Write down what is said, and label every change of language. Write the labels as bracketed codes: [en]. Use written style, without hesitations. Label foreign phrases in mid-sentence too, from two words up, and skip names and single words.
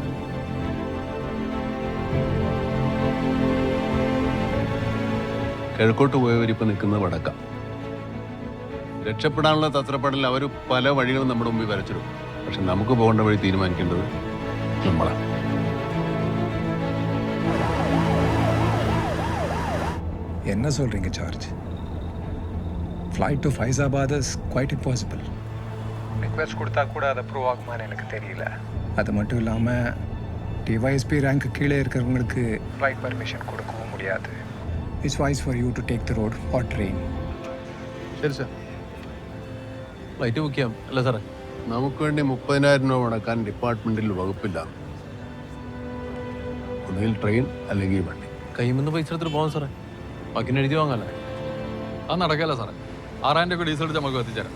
[ml] കിഴക്കോട്ട് പോയവരിപ്പോൾ നിൽക്കുന്നത് വടക്ക. രക്ഷപ്പെടാനുള്ള തത്രപ്പാടിൽ അവർ പല വഴികളും നമ്മുടെ മുമ്പിൽ വരച്ചിടും. പക്ഷെ നമുക്ക് പോകേണ്ട വഴി തീരുമാനിക്കേണ്ടത് നമ്മളാണ്. [ta] என்ன சொல்றீங்க ஜார்ஜ்? [en] flight to Faizabad is quite impossible. [ta] ரிக்வெஸ்ட் கொடுத்தா கூட அது அப்ரூவ் ஆகுமான்னு எனக்கு தெரியல. அது மட்டும் இல்லாமல் டிவைஎஸ்பி ரேங்க் கீழே இருக்கிறவங்களுக்கு [en] flight permission [ta] கொடுக்கவும் முடியாது. [en] it's voice for you to take the road or train. [ml] ശരി സാർ, [en] flight book [ml] ചെയ്യാം അല്ലേ സാറേ? നമുക്ക് വേണ്ടി 30,000 രൂപ മുടക്കാൻ ഡിപ്പാർട്ട്മെന്റിൽ വകുപ്പില്ല. ഒന്നുകിൽ ട്രെയിൻ അല്ലെങ്കിൽ വണ്ടി. കൈമെന്ന് പൈസ എടുത്തിട്ട് പോകാം സാറേ. ബാക്കി എഴുതി വാങ്ങാല്ലേ? അത് നടക്കല്ല സാറേ. 6,000 രൂപ ഡീസൽ അടിച്ച് നമുക്ക് എത്തിച്ചേരാം.